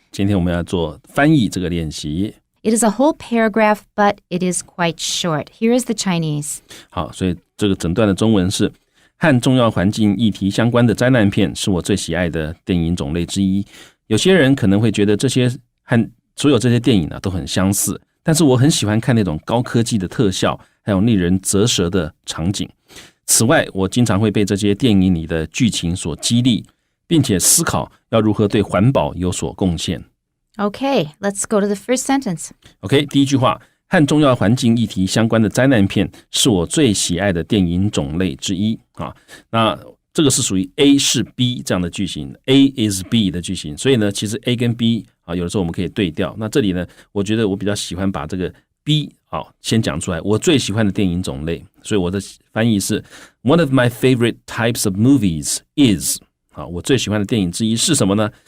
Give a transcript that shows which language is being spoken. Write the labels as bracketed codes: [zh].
[zh] 今天我们要做翻译这个练习。 [en] It is a whole paragraph, but it is quite short. Here is the Chinese. [zh] 好，所以这个整段的中文是和重要环境议题相关的灾难片是我最喜爱的电影种类之一。有些人可能会觉得这些和所有这些电影都很相似，但是我很喜欢看那种高科技的特效，还有令人啧舌的场景。此外，我经常会被这些电影里的剧情所激励，并且思考要如何对环保有所贡献。 [en] Okay, let's go to the first sentence. [zh] OK, 第一句话，和重要环境议题相关的灾难片是我最喜爱的电影种类之一。那这个是属于 A 是 B 这样的句型 ， [en] A is B [zh] 的句型，所以呢，其实 A 跟 B 有的时候我们可以对调。那这里呢，我觉得我比较喜欢把这个 B 先讲出来，我最喜欢的电影种类，所以我的翻译是 [en] One of my favorite types of movies is [zh] 我最喜欢的电影之一是什么呢？